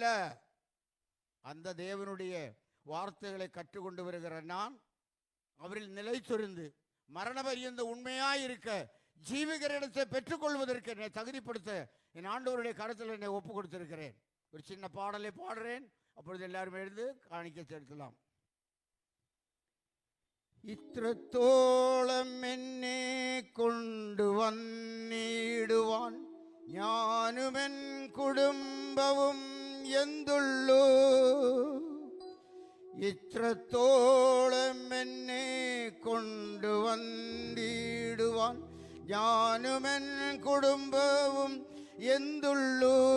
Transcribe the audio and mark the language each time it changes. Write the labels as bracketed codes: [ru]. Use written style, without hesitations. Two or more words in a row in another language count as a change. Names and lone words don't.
[ta] அந்த தேவனுடைய வார்த்தைகளை கற்றுக்கொண்டு வருகிற நான் அவரில் நிலைத்திருந்து மரண பரியந்த உண்மையாயிருக்க ஜீவிக்கிற இடத்தை பெற்றுக்கொள்வதற்கு என்னை தகுதிப்படுத்த என் ஆண்டவருடைய கருத்தில் என்னை ஒப்பு கொடுத்திருக்கிறேன். ஒரு சின்ன பாடலை பாடுறேன். அப்பொழுது எல்லாரும் எழுந்து காணிக்கை செலுத்தலாம். [ml] ഇത്രത്തോളം എന്നെ കൊണ്ടുവന്നിടുവാൻ ഞാനുമെൻ കുടുംബവും എന്തുള്ളൂ. ഇത്രത്തോളം എന്നെ കൊണ്ടുവന്നിടുവാൻ ഞാനുമെൻ കുടുംബവും എന്തുള്ളൂ.